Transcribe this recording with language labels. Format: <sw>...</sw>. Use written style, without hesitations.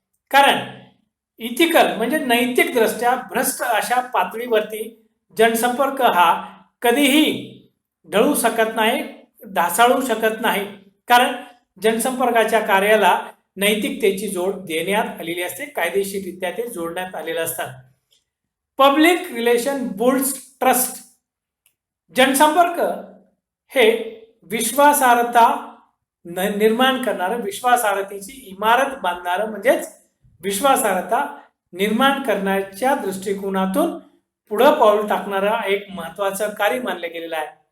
<mr>कारण इथिकल म्हणजे नैतिक दृष्ट्या भ्रष्ट अशा पातळीवरती जनसंपर्क हा कधीही ढळू शकत नाही, ढासाळू शकत नाही. कारण जनसंपर्काच्या कार्याला नैतिकतेची जोड देण्यात आलेली असते, कायदेशीररित्या ते जोडण्यात आलेलं असतात.</mr> <en>Public relation builds trust.</en> <mr>जनसंपर्क हे विश्वासार्हता निर्माण करणारं, विश्वासार्हतेची इमारत बांधणारं म्हणजेच विश्वासार्हता निर्माण करण्याच्या दृष्टिकोनातून पुढं पाऊल टाकणारा एक महत्वाचं कार्य मानलं गेलेलं आहे.</mr>